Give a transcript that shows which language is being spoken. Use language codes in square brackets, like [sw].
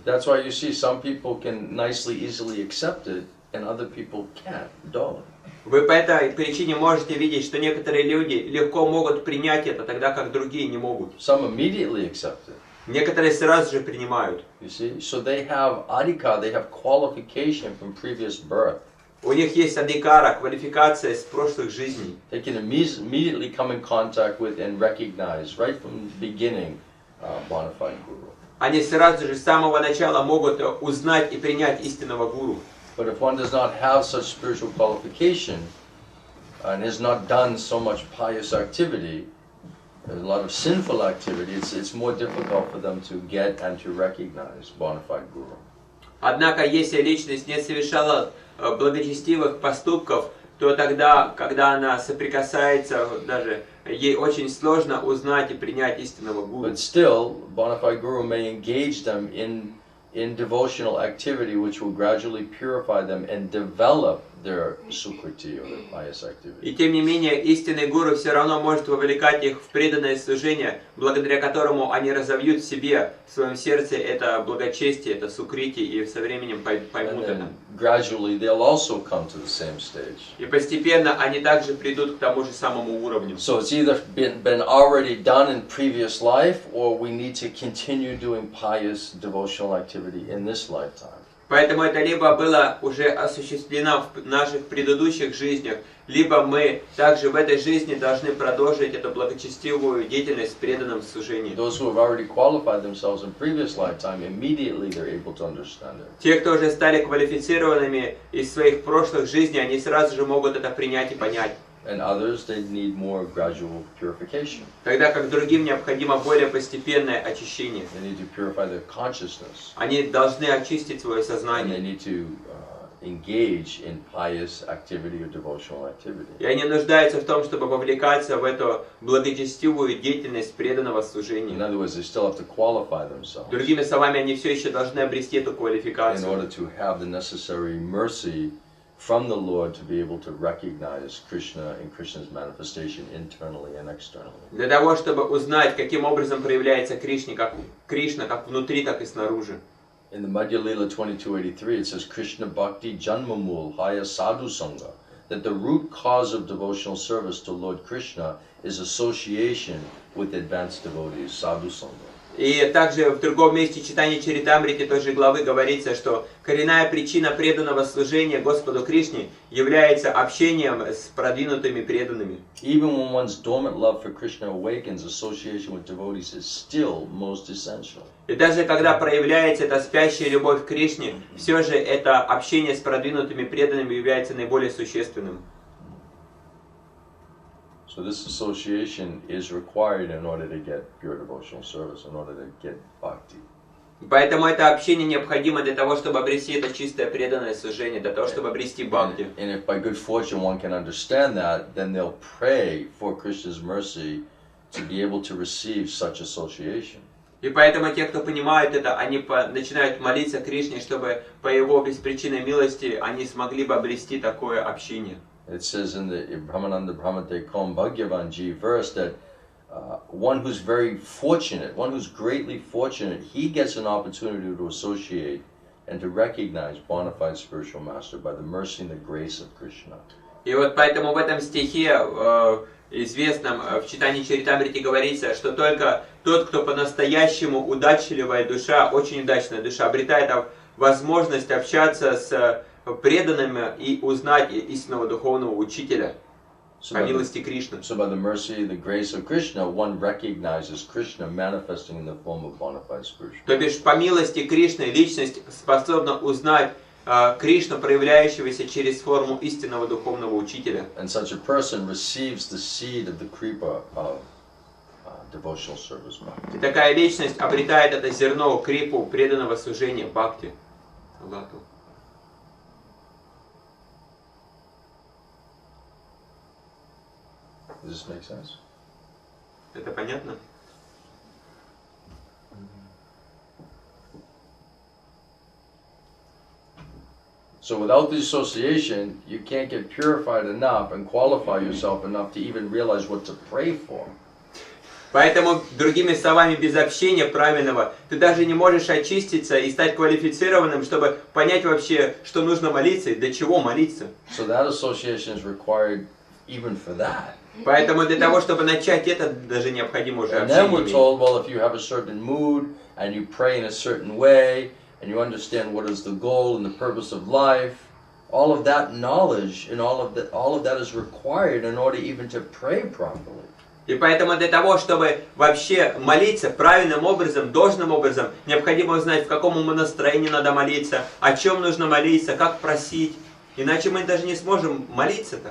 [en] That's why you see some people can nicely, easily accept it, and other people can't, don't. [ru] Вы по этой причине можете видеть, что некоторые люди легко могут принять это, тогда как другие не могут. [en] Some immediately accept it. [ru] Некоторые сразу же принимают. [en] You see, so they have adhika, they have qualification from previous birth. [ru] У них есть адhikara, квалификация с прошлых жизней. [en] They can immediately come in contact with and recognize right from the beginning bona fide guru. [ru] Они сразу же с самого начала могут узнать и принять истинного гуру. [en] But if one does not have such spiritual qualification and has not done so much pious activity, a lot of sinful activity, it's more difficult for them to get and to recognize bona fide guru. [ru] Однако, если личность не совершала благочестивых поступков, то тогда, когда она соприкасается, даже ей очень сложно узнать и принять истинного гуру. [en] But still, bona fide guru may engage them in devotional activity which will gradually purify them and develop their sukriti or their pious activity. [ru] И тем не менее, истинный гуру все равно может вовлекать их в преданное служение, благодаря которому они разовьют в себе, в своем сердце это благочестие, это сукрити, и со временем поймут это. [en] Gradually they'll also come to the same stage. [ru] И постепенно они также придут к тому же самому уровню. [en] So it's either been already done in previous life, or we need to continue doing pious devotional activity in this lifetime. [ru] Поэтому это либо было уже осуществлено в наших предыдущих жизнях, либо мы также в этой жизни должны продолжить эту благочестивую деятельность в преданном служении. [en] Those who have already qualified themselves in previous lifetime, immediately they're able to understand it. [ru] Те, кто уже стали квалифицированными из своих прошлых жизней, они сразу же могут это принять и понять. [en] And others, they need more gradual purification. [ru] Тогда как другим необходимо более постепенное очищение. [en] They need to purify their consciousness. [ru] Они должны очистить свое [en] And they [ru] сознание. [en] need to engage in pious activity or devotional activity. [ru] И они нуждаются в том, чтобы вовлекаться в эту благочестивую деятельность преданного [en] In [ru] служения. [en] other words, they still have to qualify themselves [ru] Другими словами, они все еще должны обрести эту [en] in [ru] квалификацию. [en] order to have the necessary mercy from the Lord to be able to recognize Krishna and Krishna's manifestation internally and externally. [ru] Для того, чтобы узнать, каким образом проявляется Кришна, как внутри, так и снаружи. [en] In the Madhya Lila 2283, it says [bn] Krishna Bhakti Janmamul Haya Sadhu Sangha, [en] that the root cause of devotional service to Lord Krishna is association with advanced devotees, Sadhu Sangha. [ru] И также в другом месте Caitanya-caritamrita той же главы говорится, что коренная причина преданного служения Господу Кришне является общением с продвинутыми преданными. [en] Even when one's dormant love for Krishna awakens, association with devotees is still most essential. [ru] И даже когда проявляется эта спящая любовь к Кришне, все же это общение с продвинутыми преданными является наиболее существенным. [en] So this association is required in order to get pure devotional service, in order to get bhakti. [ru] Поэтому это общение необходимо для того, чтобы обрести это чистое преданное служение, для того, чтобы обрести бхакти. [en] And if by good fortune one can understand that, then they'll pray for Krishna's mercy to be able to receive such association. [ru] И поэтому те, кто понимают это, они начинают молиться Кришне, чтобы по его беспричинной милости они смогли бы обрести такое общение. [en] It says in the Brahmananda Brahmate Kom Bhagyavanji verse that one who's very fortunate, one who's greatly fortunate, he gets an opportunity to associate and to recognize bona fide spiritual master by the mercy and the grace of Krishna. [ru] И вот поэтому в этом стихе известном в Caitanya-caritamrita говорится, что только тот, кто по-настоящему удачливая душа, очень удачная душа, обретает возможность общаться с преданными и узнать истинного духовного учителя по милости Кришны. [en] So by the mercy, the grace of Krishna, one recognizes Krishna manifesting in the form of bona fide spiritual. [ru] То бишь по милости Кришны личность способна узнать Кришну, проявляющегося через форму истинного духовного учителя. [en] And such a person receives the seed of the kripa of devotional service. [ru] И такая личность обретает это зерно крипу преданного служения бхакти. [en] Does this make sense? [ru] Это понятно? [en] So without the association, you can't get purified enough and qualify yourself enough to even realize what to pray for. [ru] Поэтому, другими словами, без общения правильного, ты даже не можешь очиститься и стать квалифицированным, чтобы понять вообще, что нужно молиться и для чего молиться. [en] So that association is required even for that. [ru] Поэтому для того, чтобы начать это, даже необходимо уже [en] And then we're [ru] общение. [en] told, well, if you have a certain mood and you pray in a certain way and you understand what is the goal and the purpose of life, all of that knowledge and all of that is required in order even to pray properly. [ru] И поэтому для того, чтобы вообще молиться правильным образом, должным образом, необходимо узнать, в каком настроении надо молиться, о чем нужно молиться, как просить. Иначе мы даже не сможем молиться-то.